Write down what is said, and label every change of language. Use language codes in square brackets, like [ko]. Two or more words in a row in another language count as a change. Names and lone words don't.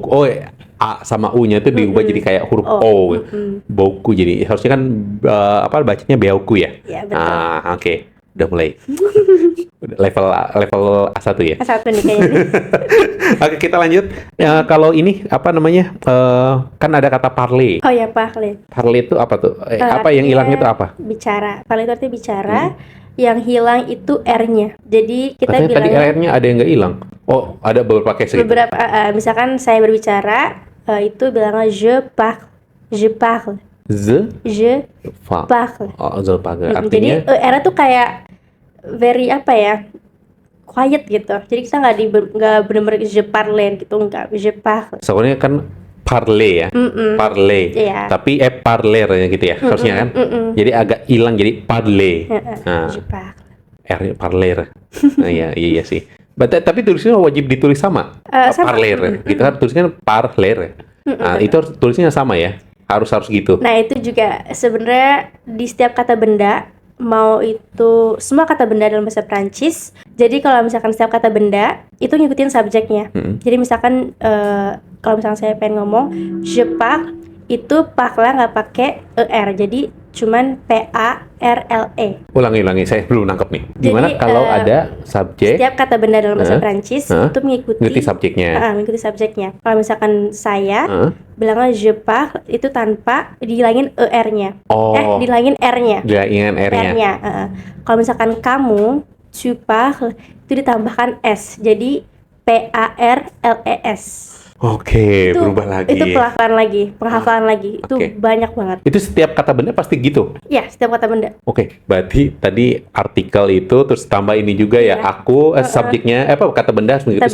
[id] Oh, A sama U-nya itu diubah jadi kayak huruf O. Boku. Jadi harusnya kan bacanya beauku ya. Ya, betul. Oke. Udah mulai. level A1 ya. A1 nih kayaknya. Oke, kita lanjut. Ya, kalau ini apa namanya? Kan ada kata parler. Oh ya, parler. Parler itu apa tuh? Apa yang hilang itu apa? Bicara. Parler itu artinya bicara. Yang hilang itu R-nya. Jadi kita Katanya tadi bilangnya R-nya ada yang nggak hilang. Oh, ada beberapa case gitu. beberapa. Misalkan saya berbicara, itu bilangnya [fr] je parle. Je parle. Je parle. Oh, je parle. [id] Jadi Artinya R tuh kayak very apa ya? Quiet gitu. Jadi kita nggak benar-benar [fr] je parle [id] gitu, nggak [fr] je parle. [id] soalnya kan parler ya. Parler. Iya. Tapi parler gitu ya harusnya kan. Jadi agak hilang jadi parler. Nah, [fr] Je parle. [id] R parler. Nah, iya sih. Tapi tulisnya wajib ditulis sama. Sama. Parler. Gitu kan tulisnya parler. Nah, itu tulisnya sama ya. Harus gitu. Nah, itu juga sebenarnya di setiap kata benda, mau itu semua kata benda dalam bahasa Prancis. Jadi kalau misalkan setiap kata benda itu ngikutin subjeknya. Jadi misalkan kalau misalkan saya pengen ngomong [fr] je parle, [id] itu parle nggak pakai er, jadi cuman PARLE. Ulangi, saya belum nangkep nih. Gimana Jadi, kalau ada subjek Setiap kata benda dalam bahasa Prancis itu ngikuti subjeknya. mengikuti subjeknya. Kalau misalkan saya bilangnya [fr] je parle, [id] itu tanpa dihilangin er-nya. Dihilangin r-nya. Dihilangin R-nya. Kalau misalkan kamu, [fr] tu parles, [id] itu ditambahkan s. Jadi PARLES. Oke, berubah lagi. Itu penghafalan lagi. Itu banyak banget. Itu setiap kata benda pasti gitu? Ya, setiap kata benda. Oke, berarti tadi artikel itu terus tambah ini juga ya. Aku subjeknya kata benda harus mengikuti